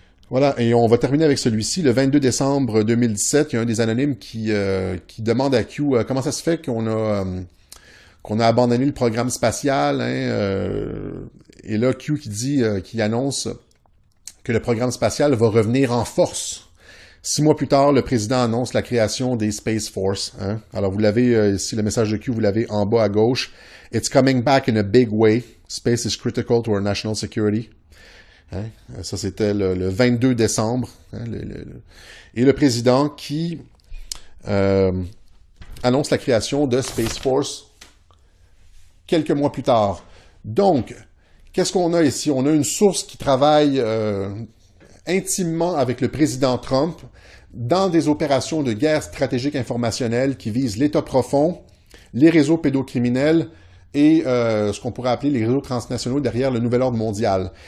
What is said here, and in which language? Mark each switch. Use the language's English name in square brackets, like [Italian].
[French] Voilà, et on va terminer avec celui-ci. Le 22 décembre 2017, il y a un des anonymes qui demande à Q comment ça se fait qu'on a abandonné le programme spatial. Hein, et là, Q qui annonce que le programme spatial va revenir en force. 6 mois plus tard, le président annonce la création des Space Force. Hein. Alors, vous l'avez ici, le message de Q, vous l'avez en bas à gauche. [English] « It's coming back in a big way. Space is critical to our national security. » Hein? [French] Ça, c'était le 22 décembre. Hein, et le président qui annonce la création de Space Force quelques mois plus tard. Donc, qu'est-ce qu'on a ici? On a une source qui travaille intimement avec le président Trump dans des opérations de guerre stratégique informationnelle qui visent l'État profond, les réseaux pédocriminels, et ce qu'on pourrait appeler les réseaux transnationaux derrière le nouvel ordre mondial.